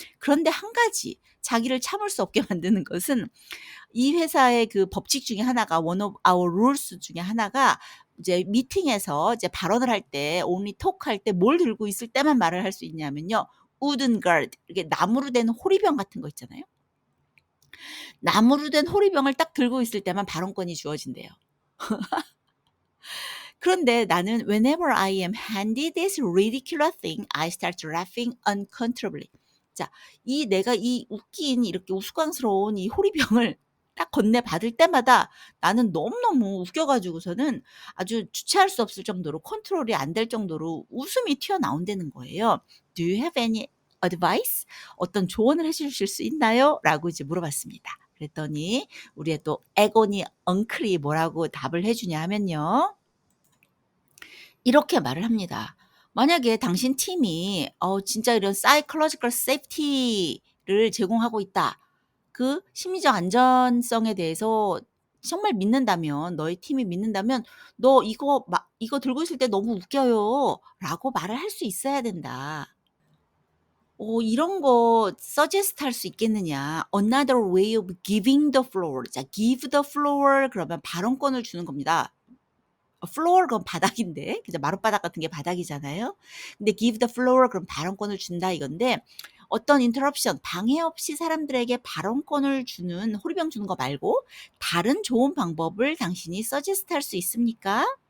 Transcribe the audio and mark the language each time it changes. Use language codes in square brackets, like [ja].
[ko] 그런데 한 가지 자기를 참을 수 없게 만드는 것은 이 회사의 그 법칙 중에 하나가, [en] one of our rules [ko] 중에 하나가, 이제 미팅에서 이제 발언을 할 때, [en] only talk [ko] 할 때 뭘 들고 있을 때만 말을 할 수 있냐면요, wooden guard, 이렇게 나무로 된 호리병 같은 거 있잖아요. 나무로 된 호리병을 딱 들고 있을 때만 발언권이 주어진대요. 그런데 나는 [en] whenever I am handed this ridiculous thing, I start laughing uncontrollably. [ko] 자, 내가 이 웃긴 이렇게 우스꽝스러운 이 호리병을 딱 건네받을 때마다 나는 너무너무 웃겨가지고서는 아주 주체할 수 없을 정도로 컨트롤이 안 될 정도로 웃음이 튀어나온다는 거예요. [en] Do you have any advice? [ko] 어떤 조언을 해주실 수 있나요? 라고 이제 물어봤습니다. 그랬더니 우리의 또 에고니 엉클이 뭐라고 답을 해주냐 하면요. 이렇게 말을 합니다. 만약에 당신 팀이 진짜 이런 사이콜로지컬 세이프티를 제공하고 있다. 그 심리적 안전성에 대해서 정말 믿는다면, 너의 팀이 믿는다면 "너 이거 들고 있을 때 너무 웃겨요."라고 말을 할 수 있어야 된다. 이런 거 서제스트 할 수 있겠느냐. [en] Another way of giving the floor. [ko] 자, give the floor 그러면 발언권을 주는 겁니다. floor 그건 바닥인데 그죠? 마룻바닥 같은 게 바닥이잖아요. 근데 give the floor 그럼 발언권을 준다 이건데 어떤 인터럽션 방해 없이 사람들에게 발언권을 주는 호리병 주는 거 말고 다른 좋은 방법을 당신이 서제스트 할 수 있습니까?